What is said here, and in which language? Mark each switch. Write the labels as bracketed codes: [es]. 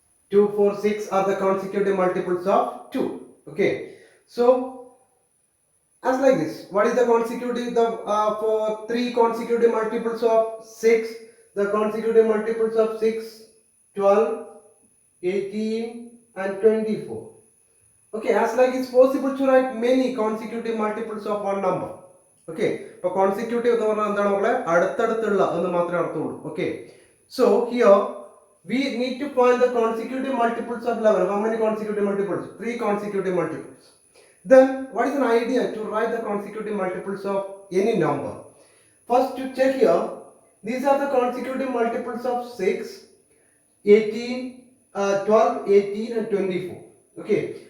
[en] 2, 4, 6 are the consecutive multiples of 2. Okay, so as like this, what is the consecutive for 3 consecutive multiples of 6? The consecutive multiples of 6, 12, 18 and 24. Okay, as like it's possible to write many consecutive multiples of one number. Okay, so [ml] consecutive എന്ന് പറഞ്ഞാൽ എന്താണ് മക്കളെ? അടുത്തടുത്തുള്ള എന്ന് മാത്രമേ അർത്ഥമുള്ളൂ. [en] Okay, so here we need to find the consecutive multiples of 11. How many consecutive multiples? 3 consecutive multiples. Then what is an idea to write the consecutive multiples of any number? First to check here, these are the consecutive multiples of 6, 18, 12, 18 and 24. Okay,